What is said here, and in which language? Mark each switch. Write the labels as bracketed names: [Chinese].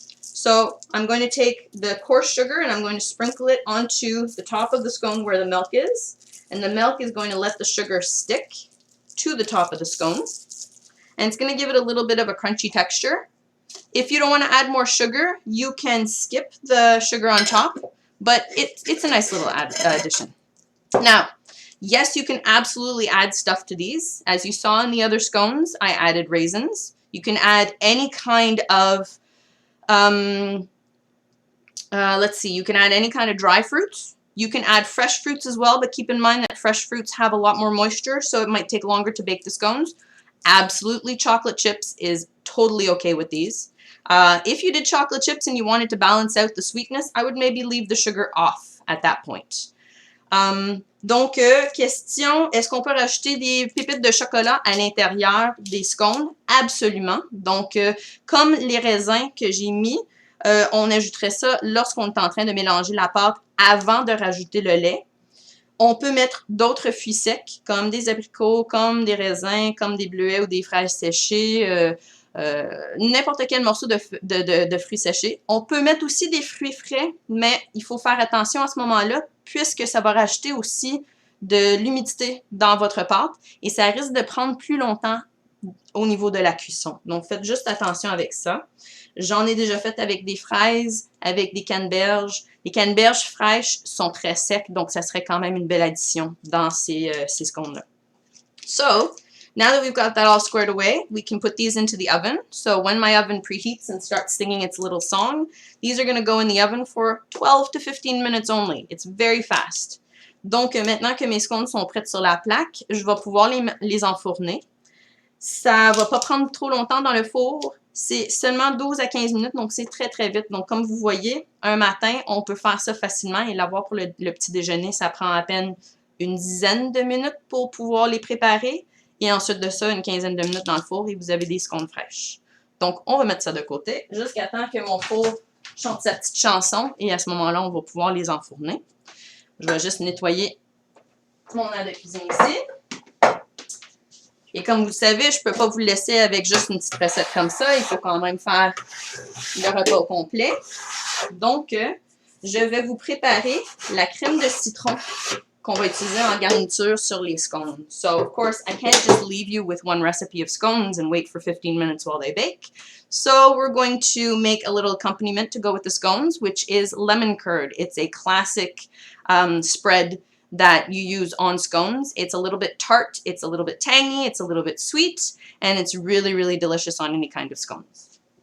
[English] So I'm going to take the coarse sugar and I'm going to sprinkle it onto the top of the scone where the milk is. And the milk is going to let the sugar stick to the top of the scone. And it's going to give it a little bit of a crunchy texture. If you don't want to add more sugar, you can skip the sugar on top, but it's a nice little addition. Now, yes, you can absolutely add stuff to these. As you saw in the other scones, I added raisins. You can add any kind of, let's see, you can add any kind of dry fruits. You can add fresh fruits as well, but keep in mind that fresh fruits have a lot more moisture, so it might take longer to bake the scones. Absolutely, chocolate chips is totally okay with these. If you did chocolate chips and you wanted to balance out the sweetness, I would maybe leave the sugar off at that point. [French] Donc, question, est-ce qu'on peut rajouter des pépites de chocolat à l'intérieur des scones? Absolument. Donc, comme les raisins que j'ai mis, on ajouterait ça lorsqu'on est en train de mélanger la pâte avant de rajouter le lait. On peut mettre d'autres fruits secs, comme des abricots, comme des raisins, comme des bleuets ou des fraises séchées, n'importe quel morceau de fruits séchés. On peut mettre aussi des fruits frais, mais il faut faire attention à ce moment-là, puisque ça va rajouter aussi de l'humidité dans votre pâte et ça risque de prendre plus longtemps au niveau de la cuisson. Donc, faites juste attention avec ça. J'en ai déjà fait avec des fraises, avec des canneberges. Les canneberges fraîches sont très secs, donc ça serait quand même une belle addition dans ces scones-là. [English] So, now that we've got that all squared away, we can put these into the oven. So when my oven preheats and starts singing its little song, these are going to go in the oven for 12 to 15 minutes only. It's very fast. [French] Donc, maintenant que mes scones sont prêtes sur la plaque, je vais pouvoir les enfourner. Ça va pas prendre trop longtemps dans le four. C'est seulement 12 à 15 minutes, donc c'est très, très vite. Donc, comme vous voyez, un matin, on peut faire ça facilement et l'avoir pour le petit déjeuner. Ça prend à peine une dizaine de minutes pour pouvoir les préparer. Et ensuite de ça, une quinzaine de minutes dans le four et vous avez des scones fraîches. Donc, on va mettre ça de côté jusqu'à temps que mon four chante sa petite chanson. Et à ce moment-là, on va pouvoir les enfourner. Je vais juste nettoyer mon air de cuisine ici. Et comme vous le savez, je ne peux pas vous le laisser avec juste une petite recette comme ça. Il faut quand même faire le repas au complet. Donc, je vais vous préparer la crème de citron qu'on va utiliser en garniture sur les scones. [English] So, of course, I can't just leave you with one recipe of scones and wait for 15 minutes while they bake. So, we're going to make a little accompaniment to go with the scones, which is lemon curd. It's a classic spread that you use on scones. It's a little bit tart, it's a little bit tangy, it's a little bit sweet, and it's really, really delicious on any kind of scones.